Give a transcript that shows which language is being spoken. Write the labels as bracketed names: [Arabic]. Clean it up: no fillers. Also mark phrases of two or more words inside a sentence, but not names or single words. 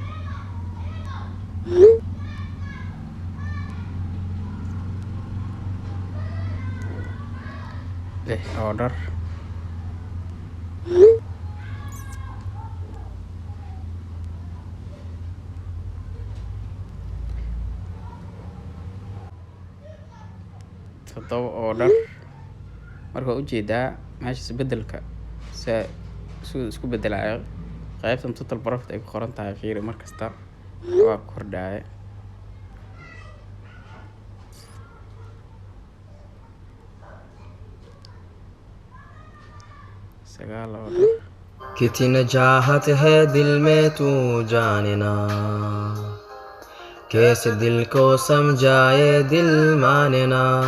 [English] 6 order 7 order. [Somali] Marka ujeedaa meesha isbedelka isku bedelayo qaybtan [English] total profit [Somali] ay ku qoran tahay fiiri markasta waa kordhaya. [Hindi] कितनी चाहत है दिल में तू जानना, कैसे दिल को समझाए दिल मानना।